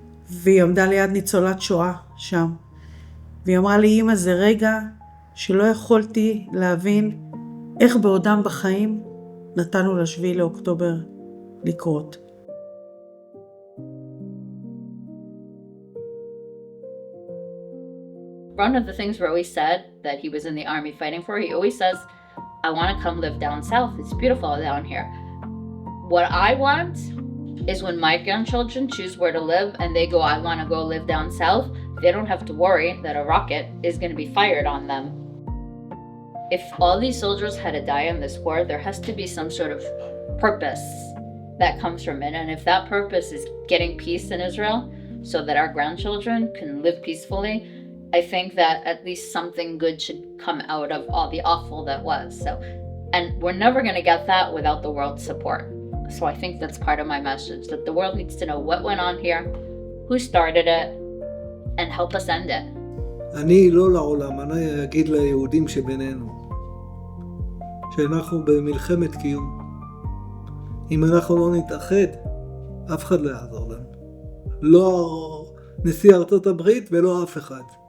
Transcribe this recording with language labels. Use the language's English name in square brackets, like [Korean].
[Hebrew] והיא עמדה ליד ניצולת שואה שם. והיא אמרה לי, אמא, זה רגע שלא יכולתי להבין איך בעודם בחיים נתנו ל7 לאוקטובר לקרות. [English] One of the things Roe said that he was in the army fighting for, he always says, I want to come live down south. It's beautiful down here. What I want is when my grandchildren choose where to live and they go, I want to go live down south, they don't have to worry that a rocket is going to be fired on them. If all these soldiers had to die in this war, there has to be some sort of purpose that comes from it. And if that purpose is getting peace in Israel so that our grandchildren can live peacefully, I think that at least something good should come out of all the awful that was. And we're never going to get that without the world's support. So I think that's part of my message, that the world needs to know what went on here, who started it, and help us end it. [Hebrew] אני לא לעולם, אני אגיד ליהודים שבינינו, שאנחנו במלחמת קיום. אם אנחנו לא נתאחד, אף אחד לא יעזור לנו. לא נשיא ארצות הברית ולא אף אחד.